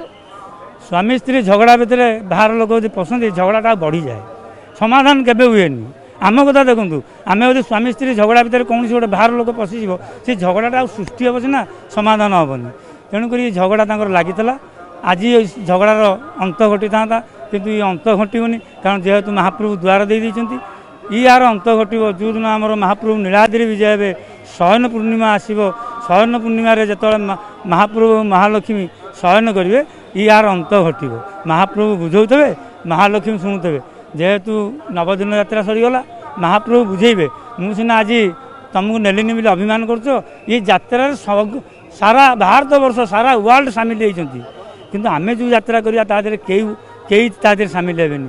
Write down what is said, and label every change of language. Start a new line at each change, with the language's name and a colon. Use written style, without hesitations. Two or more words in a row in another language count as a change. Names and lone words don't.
Odia: ସ୍ୱାମୀ ସ୍ତ୍ରୀ ଝଗଡ଼ା ଭିତରେ ବାହାର ଲୋକ ଯଦି ପଶନ୍ତି ଝଗଡ଼ାଟା ବଢ଼ିଯାଏ, ସମାଧାନ କେବେ ହୁଏନି। ଆମ କଥା ଦେଖନ୍ତୁ ଆମେ ଯଦି ସ୍ୱାମୀ ସ୍ତ୍ରୀ ଝଗଡ଼ା ଭିତରେ କୌଣସି ଗୋଟେ ବାହାର ଲୋକ ପଶିଯିବ ସେ ଝଗଡ଼ାଟା ଆଉ ସୃଷ୍ଟି ହେବ ସିନା ସମାଧାନ ହେବନି। ତେଣୁକରି ଝଗଡ଼ା ତାଙ୍କର ଲାଗିଥିଲା। ଆଜି ଝଗଡ଼ାର ଅନ୍ତ ଘଟିଥାନ୍ତା କିନ୍ତୁ ଇଏ ଅନ୍ତ ଘଟିବନି କାରଣ ଯେହେତୁ ମହାପ୍ରଭୁ ଦ୍ୱାର ଦେଇଛନ୍ତି ଇୟାର ଅନ୍ତ ଘଟିବ ଯେଉଁଦିନ ଆମର ମହାପ୍ରଭୁ ନୀଳାଦ୍ରି ବିଜେ ହେବେ ଶୟନ ପୂର୍ଣ୍ଣିମା ଆସିବ। ଶୟନ ପୂର୍ଣ୍ଣିମାରେ ଯେତେବେଳେ ମହାପ୍ରଭୁ ମହାଲକ୍ଷ୍ମୀ ଶୟନ କରିବେ ইয়াର ଅନ୍ତ ଘଟିବ। ମହାପ୍ରଭୁ ବୁଝଉଥିବେ ମହାଲକ୍ଷ୍ମୀ ଶୁଣୁଥିବେ। ଯେହେତୁ ନବଦିନ ଯାତ୍ରା ସରିଗଲା ମହାପ୍ରଭୁ ବୁଝେଇବେ ମୁଁ ସିନା ଆଜି ତୁମକୁ ନେଲିନି ବୋଲି ଅଭିମାନ କରୁଛ ଏ ଯାତ୍ରାରେ ସାରା ଭାରତ ବର୍ଷ ସାରା ୱାର୍ଲଡ ସାମିଲ ହେଇଛନ୍ତି କିନ୍ତୁ ଆମେ ଯେଉଁ ଯାତ୍ରା କରିବା ତା ଦେହରେ କେହି ତା ଦେହରେ ସାମିଲ ହେବେନି।